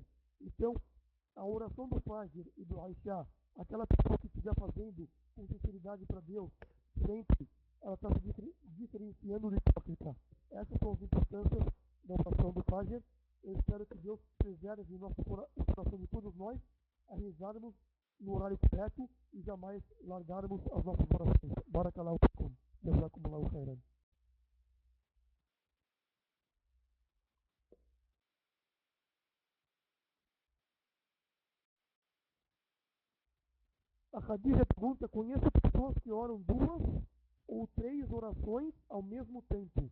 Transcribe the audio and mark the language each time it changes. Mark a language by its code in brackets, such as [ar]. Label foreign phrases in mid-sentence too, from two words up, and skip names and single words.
[pt] Então, a oração do Fajr e do Aisha, aquela pessoa que estiver fazendo com sinceridade para Deus, sempre ela está se diferenciando do hipócrita. Essas são as importâncias da oração do Fajr. Eu espero que Deus preserve o coração de todos nós a rezarmos no horário correto e jamais largarmos as nossas orações. [ar] بارك الله فيكم. جزاكم الله خيرا. [pt] A Khadija pergunta: conheço pessoas que oram 2 ou 3 orações ao mesmo tempo.